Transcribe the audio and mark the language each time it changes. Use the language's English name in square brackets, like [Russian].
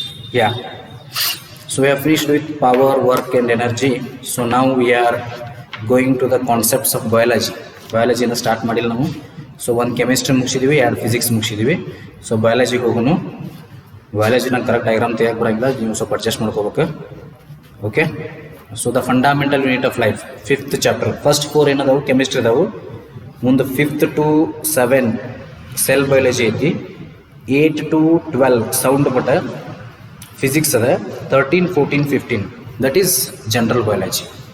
[English] Yeah, so we have finished with power, work and energy. So now we are going to the concepts of biology. Biology in the start module now. So one chemistry [Kannada] ಮುಗಿಸಿದೀವಿ, ಎರಡು physics ಮುಗಿಸಿದೀವಿ. [English] So biology [Kannada] ಹೋಗೋಣ. Biology na correct diagram ತೆಗೆಯಕ್ಕೆ ಬರಂಗಿಲ್ಲ, ನೀವು ಸ್ವಲ್ಪ adjust ಮಾಡ್ಕೋಬೇಕು. [English] Okay, so the fundamental unit of life, fifth chapter. [Kannada] First four ಏನದಾವು chemistry ಅದಾವು, ಮುಂದೆ 5th to 7 cell biology ಐತಿ, 8 to 12 sound but physics ಅದ, 13 14 15 [English] that is general biology.